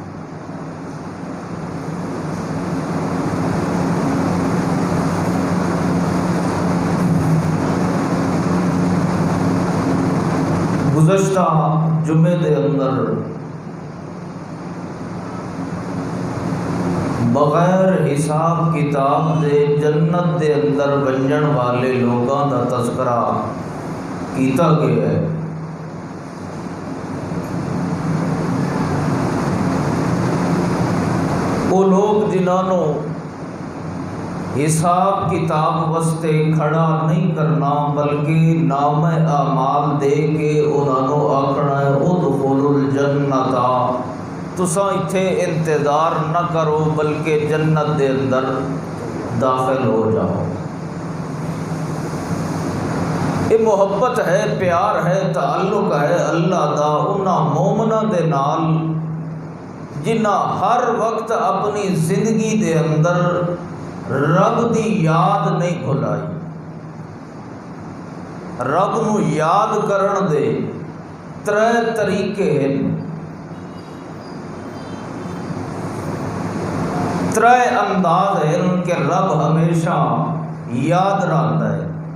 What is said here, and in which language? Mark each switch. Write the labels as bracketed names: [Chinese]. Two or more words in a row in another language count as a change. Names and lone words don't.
[Punjabi] گزشتہ جمعے دے اندر بغیر حساب کتاب دے جنت دے اندر ونجن والے لوگاں دا تذکرہ کیتا گیا ہے. وہ لوگ جنہاں نو حساب کتاب واسطے کھڑا نہیں کرنا بلکہ نام اعمال دے کے انہاں نو آکھنا ہے [Arabic] ادخلوا الجنت، [Punjabi] تساں ایتھے انتظار نہ کرو بلکہ جنت دے اندر داخل ہو جاؤ. یہ محبت ہے، پیار ہے، تعلق ہے اللہ دا انہاں مومناں دے نال جنہاں ہر وقت اپنی زندگی دے اندر رب دی یاد نہیں بھلائی۔ رب نو یاد کرن دے ترے طریقے ہیں، ترے انداز ہیں کہ رب ہمیشہ یاد رہتا ہے۔